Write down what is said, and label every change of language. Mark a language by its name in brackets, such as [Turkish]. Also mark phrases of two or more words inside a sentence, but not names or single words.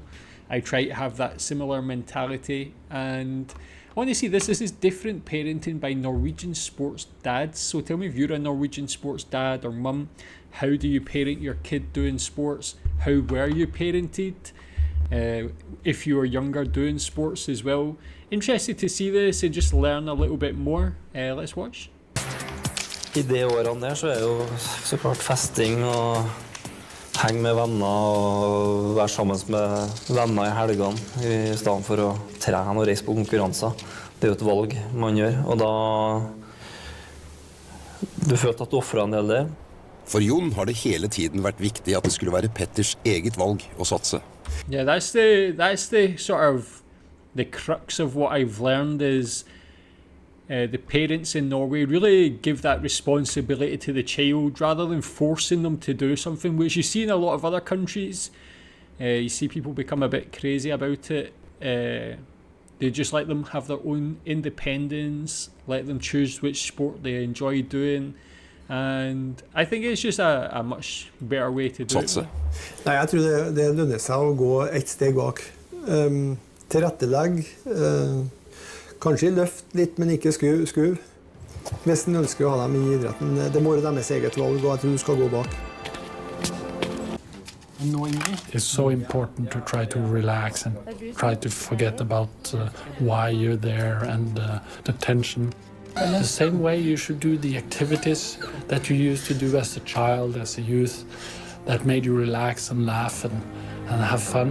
[English] I try to have that similar mentality. And honestly, this is different parenting by Norwegian sports dads. So tell me, if you're a Norwegian sports dad or mum, how do you parent your kid doing sports? How were you parented? If you were younger doing sports as well. Interested to see this and just learn a little bit more. Let's watch. [Norwegian] I de årene der så jo så klart festing og henge med venner og være sammen med venner I helgene I stedet for å trene og reise på konkurranser. Det jo et valg man gjør, og da du følte at du offret en del der. For Jon har det hele tiden vært viktig at det skulle være Petters eget valg å satse. [English] Yeah, that's the sort of the crux of what I've learned is the parents in Norway really give that responsibility to the child rather than forcing them to do something, which you see in a lot of other countries. You see people become a bit crazy about it. They just let them have their own independence, let them choose which sport they enjoy doing. And I think it's just a much better way to do it. [Norwegian] Nei, jeg tror det lønner seg å gå et steg bak. Tilrettelegg, kanskje løft litt, men ikke skruv. Hvis den ønsker å ha dem I idretten, det må være deres eget valg, og jeg tror du skal gå bak. [English] It's so important to try to relax and try to forget about why you're there and the tension. The same way you should do the activities that you used to do as a child, as a youth, that made you relax and laugh and have fun.